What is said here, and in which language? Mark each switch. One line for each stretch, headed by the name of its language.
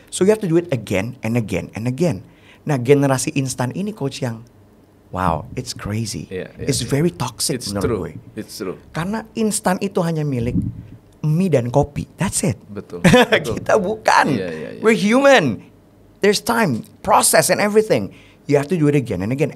English: So you have to do it again and again and again.
Indonesian: Nah generasi instan ini coach yang wow,
English: it's crazy. It's very toxic
Indonesian: menurut gue.
English: It's true.
Indonesian: Karena instan itu hanya milik mie dan kopi.
English: That's it.
Indonesian: Betul. Kita bukan.
English: Yeah. We're human. There's time, process and everything. You have to do it again and again.